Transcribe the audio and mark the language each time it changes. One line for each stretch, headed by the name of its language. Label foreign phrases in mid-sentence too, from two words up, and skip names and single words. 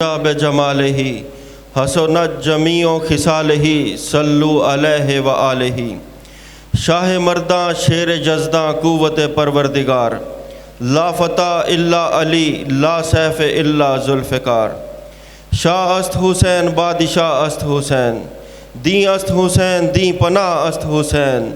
Arabic: بجمالہ حسنت جمیع خصالہ صلو علیہ وآلہ۔
Persian: شاہ مرداں شیر جزداں قوت پروردگار،
Arabic: لا فتح الا علی لا سیف الا ذوالفقار۔
Persian: شاہ است حسین بادشاہ است حسین، دین است حسین دین پناہ است حسین۔